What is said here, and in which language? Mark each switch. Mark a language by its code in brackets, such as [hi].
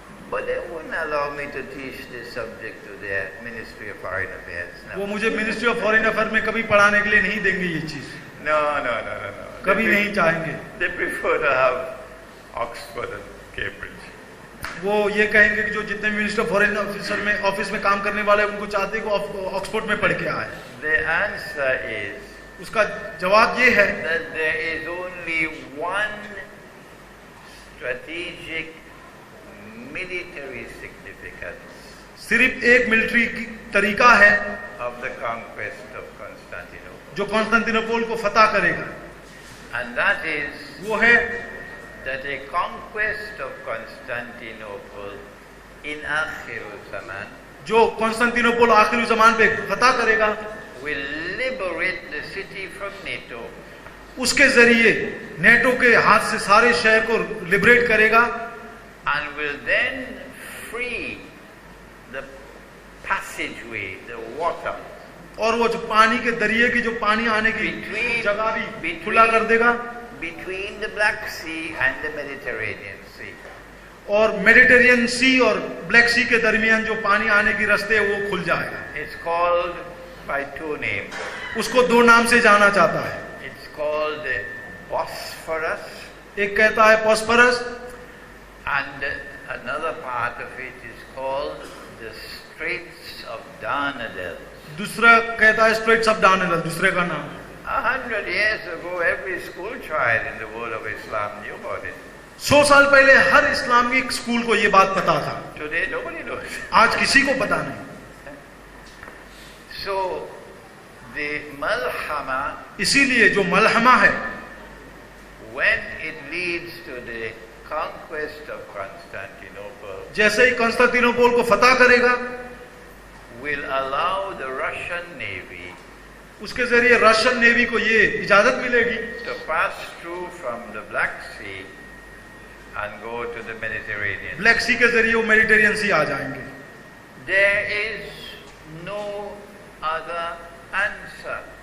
[en] But they wouldn't allow me to teach this subject to the Ministry of Foreign Affairs. [hi] वो [en] No, [hi] मुझे ministry of foreign affair में कभी पढ़ाने के लिए नहीं देंगे ये चीज, [en] no. [hi] कभी नहीं चाहेंगे। [en] They prefer to have Oxford and Cambridge. [hi] वो ये कहेंगे कि जो जितने भी मिनिस्टर फॉरेन ऑफिसर में ऑफिस में काम करने वाले हैं उनको चाहते हैं कि ऑक्सफोर्ड में पढ़ के आए। [en] The answer is [hi] उसका जवाब ये है [en] that there is only one strategic military significance [hi] सिर्फ एक मिलिट्री की तरीका है [en] of the conquest of Constantinople. [hi] जो कॉन्स्टेंटिनोपल को फतह करेगा, [en] And that is [hi] वो है [en] that a conquest of Constantinople in Akhirul Zaman [hi] जो कॉन्स्टेंटिनोपल आखिरी जमान पे फतह करेगा [en] will liberate the city from NATO [hi] उसके जरिए नेटो के हाथ से सारे शहर को लिबरेट करेगा [en] and will then free the passageway, the water [hi] और वो जो पानी के दरिए की जो पानी आने की जगह भी खुला कर देगा [en] between the Black Sea and the Mediterranean Sea. [hi] और मेडिटेरियन सी और ब्लैक सी के दरमियान जो पानी आने की रास्ते है वो खुल जाएगा। [en] It's called by two names. [hi] उसको दो नाम से जाना चाहता है, [en] It's called the Bosphorus, [hi] एक कहता है पॉस्फरस [en] and another part of it is called the Straits of Dardanelles. [hi] दूसरा कहता है स्ट्रेट्स ऑफ डार्डेनल, दूसरे का नाम। [en] 100 years ago, every school child in the world of Islam knew about it. [hi] 100 साल पहले हर इस्लामिक स्कूल को ये बात पता था, [en] Today, nobody knows. [hi] आज किसी को पता नहीं। [en] So, The malhama, [hi] इसीलिए जो मलहमा है, [en] when it leads to the conquest of Constantinople, [hi] जैसे ही कंस्तांतिनोपोल को फतह करेगा, [en] will allow the Russian Navy [hi] उसके जरिए रशियन नेवी को ये इजाजत मिलेगी [en] to pass through from the Black Sea and go to the Mediterranean. [hi] Black सी के जरिए वो मेडिटेरियन सी आ जाएंगे। [en] There is no other answer.